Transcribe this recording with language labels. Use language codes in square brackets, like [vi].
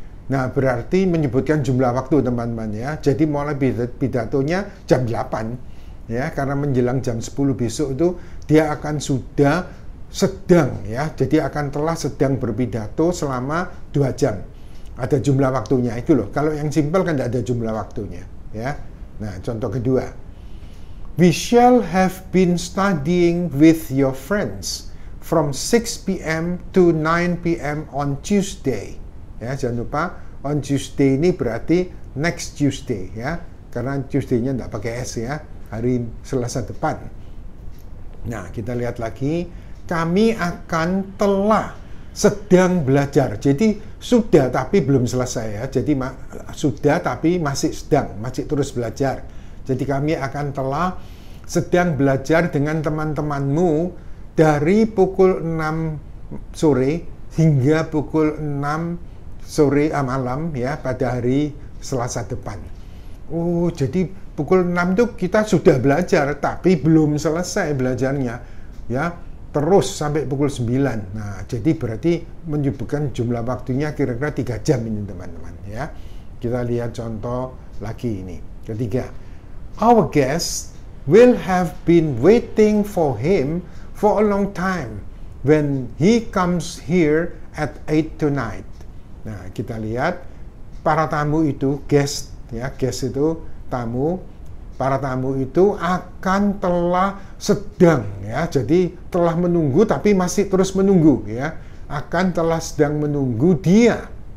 [id] Nah, berarti menyebutkan jumlah waktu teman-teman ya. Jadi mulai pidatonya jam 8 ya, karena menjelang jam 10 besok itu dia akan sudah sedang ya, jadi akan telah sedang berpidato selama 2 jam. Ada jumlah waktunya itu loh. Kalau yang simpel kan tidak ada jumlah waktunya ya. Nah, contoh kedua. [en] We shall have been studying with your friends from 6 p.m. to 9 p.m. on Tuesday. [id] Ya, jangan lupa [en] on Tuesday [id] ini berarti [en] next Tuesday ya. [id] Karena Tuesday-nya tidak pakai S ya. Hari Selasa depan. Nah, kita lihat lagi. Kami akan telah sedang belajar. Jadi sudah tapi belum selesai ya. Jadi sudah tapi masih sedang, masih terus belajar. Jadi kami akan telah sedang belajar dengan teman-temanmu dari pukul 6 sore hingga pukul 6 sore malam ya pada hari Selasa depan. Oh, jadi pukul 6 itu kita sudah belajar, tapi belum selesai belajarnya, ya, terus sampai pukul 9. Nah, jadi berarti menyebutkan jumlah waktunya kira-kira 3 jam ini teman-teman, ya. Kita lihat contoh lagi ini. [en] Ketiga, our guest will have been waiting for him for a long time when he comes here at 8 tonight. [id] Nah, kita lihat para tamu itu, guest, ya, guest itu tamu, para tamu itu akan telah sedang, ya, jadi telah menunggu tapi masih terus menunggu, ya, akan telah sedang menunggu dia